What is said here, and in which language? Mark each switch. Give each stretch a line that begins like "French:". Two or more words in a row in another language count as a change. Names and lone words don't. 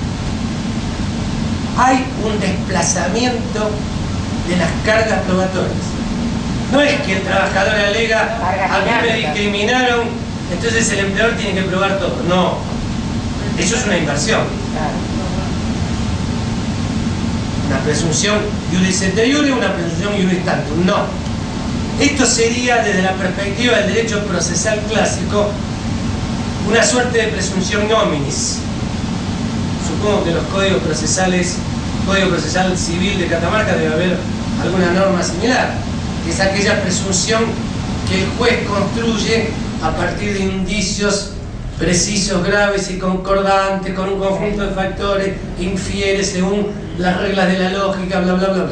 Spanish: Hay un desplazamiento de las cargas probatorias. No es que el trabajador alega, a mí me discriminaron, entonces el empleador tiene que probar todo. No, eso es una inversión. Una presunción
Latin: iuris et iure,
Spanish: una presunción
Latin: iuris tantum.
Spanish: No. Esto sería, desde la perspectiva del derecho procesal clásico, una suerte de presunción nominis. Supongo que los códigos procesales, Código Procesal Civil de Catamarca, debe haber alguna norma similar. Es aquella presunción que el juez construye a partir de indicios precisos, graves y concordantes, con un conjunto de factores, infiere según las reglas de la lógica, bla, bla, bla, bla.